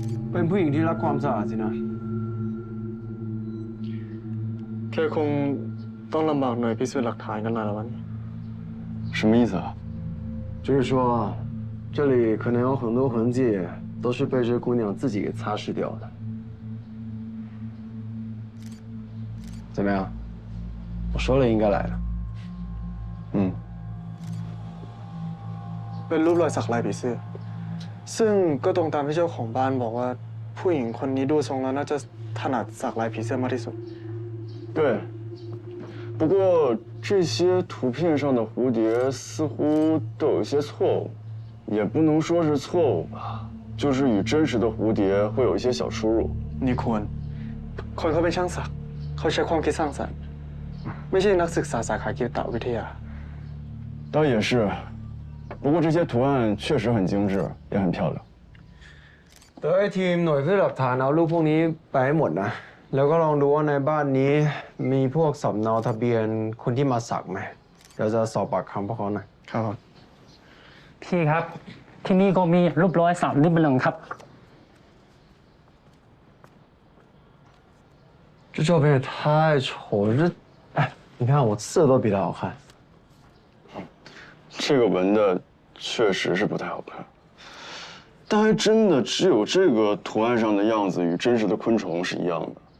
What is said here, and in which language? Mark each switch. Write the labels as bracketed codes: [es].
[th] เป็นผู้หญิงที่รักความสะอาดสินะ แกคงต้องลำบากหน่อยพิสูจน์หลักฐานกันหน่อยละวัน [zh] 什么意思啊？就是说，这里可能有很多痕迹都是被这姑娘自己给擦拭掉的。怎么样？我说了应该来的。嗯， [th] เป็นรูปรอยสักลายผีเสื้อซึ่งก็ตรงตามที่เจ้าของบ้านบอกว่าผู้หญิงคนนี้ดูทรงแล้วน่าจะถนัดสักลายผีเสื้อมากที่สุด [zh] 对。不过这些图片上的蝴蝶似乎都有一些错误，也不能说是错误吧，就是与真实的蝴蝶会有一些小出入。 [th] นี่ควรคนเขาเป็นช่างสักเขาใช้ความคิดสร้างสรรค์ไม่ใช่นักศึกษาสาขากีตวิทยา [zh] 倒也是，不过这些图案确实很精致，也很漂亮。 [th] เดี๋ยวให้ทีมหน่วยพิสูจน์หลักฐานเอารูปพวกนี้ไปให้หมดนะ แล้วก็ลองดูว่าในบ้านนี้มีพวกสำเนาทะเบียนคนที่มาสักไหมเดี๋ยวจะสอบปากคำพวกเขาหน่อย ครับ พี่ครับ ที่นี่ก็มีรูปรอยสักนิดหนึ่งครับ [zh] 这照片也太丑了，哎，你看我刺的都比他好看。这个纹的确实是不太好看，但还真的只有这个图案上的样子与真实的昆虫是一样的。